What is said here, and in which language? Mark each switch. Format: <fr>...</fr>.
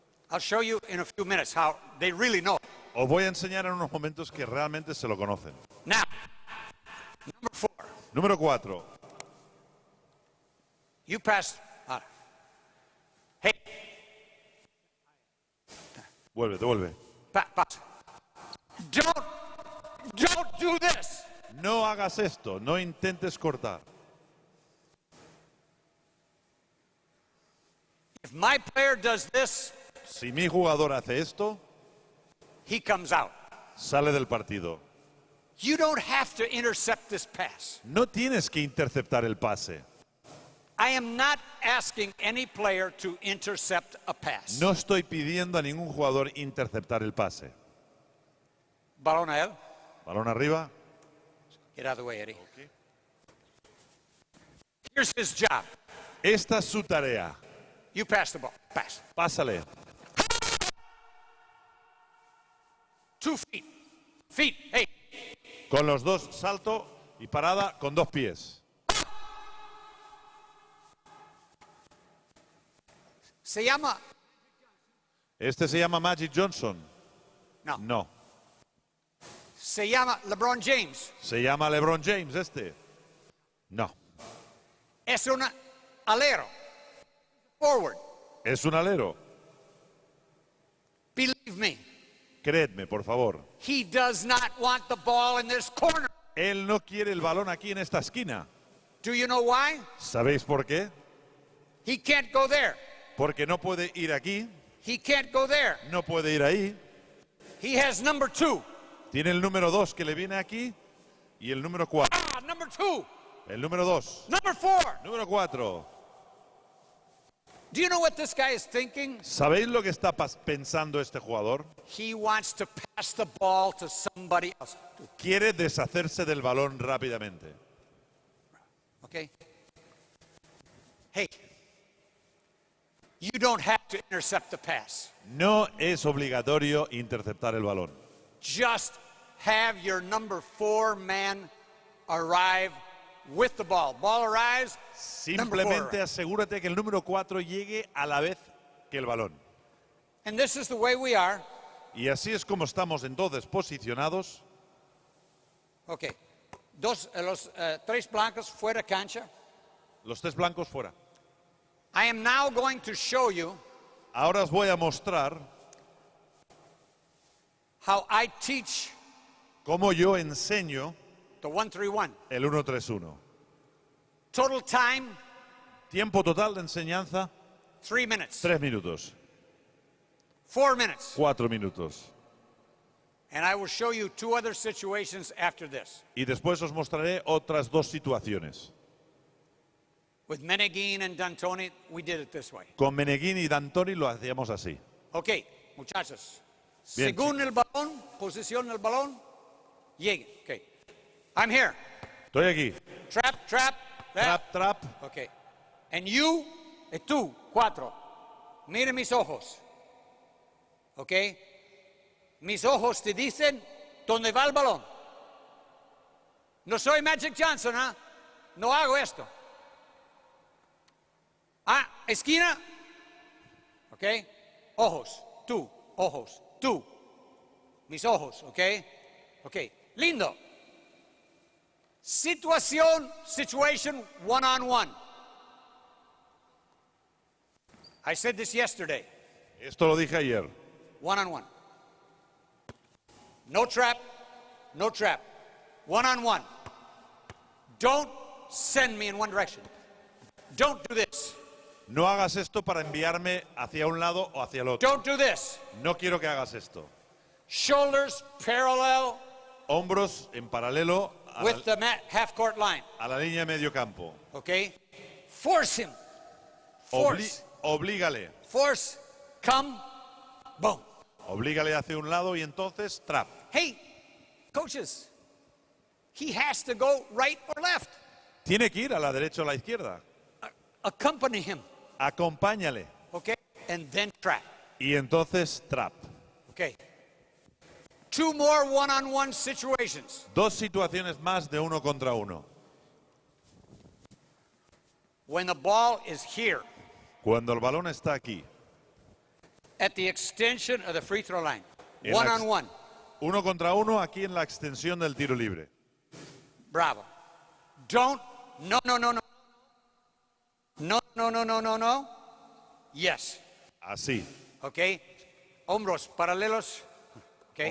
<en>I'll show you in a few minutes how they really know it.</en> <es>Os voy a enseñar en unos momentos que realmente se lo conocen.</es> <en>Now, number 4.</en> <es>Número 4.</es> <en>You pass. Hey,</en> <es>Vuelve, devuelve.</es> <en>pass. Don't do this.</en> <es>No hagas esto, no intentes cortar.</es> <en>If my player does this,</en> <es>Si mi jugador hace esto,</es> <en>he comes out.</en> <es>sale del partido.</es> <en>You don't have to intercept this pass.</en> <es>No tienes que interceptar el pase.</es> <en>I am not asking any player to intercept a pass.</en> <es>No estoy pidiendo a ningún jugador interceptar el pase. Balón a él. Balón arriba.</es> <en>Get out of the way, Eddie. Here's his job.</en> <es>Esta es su tarea.</es> <en>You pass the ball. Pass.</en> <es>Pásale.</es> <en>2 feet. Feet. Hey.</en> <es>Con los dos, salto y parada con dos pies. Se llama. Este se llama Magic Johnson. No. No. Se llama LeBron James. ¿Se llama LeBron James este? No. Es un alero. Forward. Es un alero.</es> <en>Believe me.</en> <es>Creedme, por favor.</es> <en>He does not want the ball in this corner.</en> <es>Él no quiere el balón aquí en esta esquina.</es> <en>Do you know why?</en> <es>¿Sabéis por qué?</es> <en>He can't go there.</en> <es>Porque no puede ir aquí,</es> <en>He can't go there.</en> <es>no puede ir ahí.</es> <en>He has number 2.</en> <es>Tiene el número 2 que le viene aquí y el número 4.</es> <en>Number 2.</en> <es>El número 2.</es> <en>Number 4.</en> <es>Número 4.</es> <en>Do you know what this guy is thinking?</en> <es>¿Sabéis lo que está pensando este jugador?</es> <en>He wants to pass the ball to somebody else.</en> <es>Quiere deshacerse del balón rápidamente.</es> <en>Okay? Hey, you don't have to intercept the pass.</en> <es>No es obligatorio interceptar el balón.</es> <en>Just have your number 4 man arrive with the ball. Ball arrives.</en> <es>Simplemente asegúrate que el número 4 llegue a la vez que el balón.</es> <en>And this is the way we are.</en> <es>Y así es como estamos entonces posicionados.</es> <en>Okay.</en> <es>Los tres blancos fuera cancha. Los 3 blancos fuera.</es> <en>I am now going to show you</en> <es>Ahora os voy a mostrar</es> <en>how I teach</en> <es>cómo yo enseño</es> <en>the 1-3-1.</en> <es>el 1-3-1.</es> <en>Total time,</en> <es>Tiempo total de enseñanza,</es> <en>3 minutes.</en> <es>3 minutos.</es> <en>4 minutes.</en> <es>4 minutos.</es> <en>And I will show you 2 other situations after this.</en> <es>Y después os mostraré otras 2 situaciones.</es> <en>With Meneghine and D'Antoni, we did it this way.</en> <es>Con Meneghine y D'Antoni lo hacíamos así. Okay, muchachos. Bien, Según el balón, posición del balón, lleguen.</es> <en>Okay. I'm here.</en> <es>Estoy aquí.</es> <en>Trap, trap. Trap, trap.</en> <es>Okay.</es> <en>And you,</en> <es>tú, 4. Mire mis ojos. Okay. Mis ojos te dicen dónde va el balón. No soy Magic Johnson, ¿ah? No hago esto. Ah, esquina. Okay. Ojos, tú, ojos, tú. Mis ojos, okay. Okay. Lindo.</es> <en>Situation, one-on-one. I said this yesterday.</en> <es>Esto lo dije ayer.</es> <en>One-on-one. No trap, no trap. One-on-one. Don't send me in one direction. Don't do this.</en> <es>No hagas esto para enviarme hacia un lado o hacia el otro.</es> <en>Don't do this.</en> <es>No quiero que hagas esto.</es> <en>Shoulders parallel</en> <es>Hombros en paralelo a</es> <en>with the half-court line.</en> <es>la línea de medio campo.</es> <en>Okay? Force him. Force.</en> <es>Oblígale.</es> <en>Force. Come. Boom.</en> <es>Oblígale hacia un lado y entonces trap.</es> <en>Hey, coaches, he has to go right or left.</en> <es>Tiene que ir a la derecha o a la izquierda.</es> <en>Accompany him.</en> <es>Acompáñale.</es> <en>Okay? And then trap.</en> <es>Y entonces trap.</es> <en>Okay. 2 more one-on-one situations.</en> <es>2 situaciones más de 1 contra 1.</es> <en>When the ball is here,</en> <es>Cuando el balón está aquí.</es> <en>at the extension of the free throw line.</en> <es>En la ex-</es> <en>One-on-one.</en> <es>1 contra 1 aquí en la extensión del tiro libre.</es> <en>Bravo. Don't. No, no, no, no. No, no, no, no, no, no. Yes.</en> <es>Así. Okay. Hombros paralelos. Okay.</es>